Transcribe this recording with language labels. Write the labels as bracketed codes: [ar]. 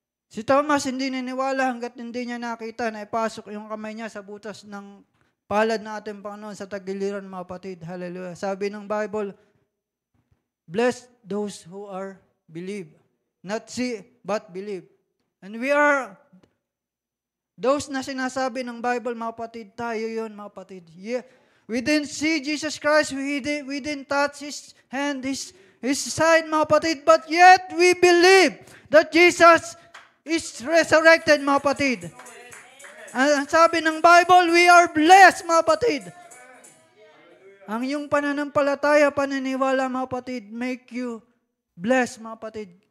[tl] Si Thomas hindi niniwala hanggat hindi niya nakita na ipasok yung kamay niya sa butas ng palad na ating Panginoon sa tagiliran, mga kapatid. [en] Hallelujah. Sabi ng Bible, Blessed those who are believe. Not see, but believe. [tl] And we are, those na sinasabi ng Bible, mga kapatid, tayo yun, mga kapatid. [en] Yeah. We didn't see Jesus Christ, we didn't touch His hand, His side, mga kapatid, but yet we believe that Jesus is resurrected, mga kapatid. [tl] Ang sabi ng Bible, [en] we are blessed, [tl] mga kapatid. Ang iyong pananampalataya, paniniwala, mga kapatid, make you blessed, mga kapatid.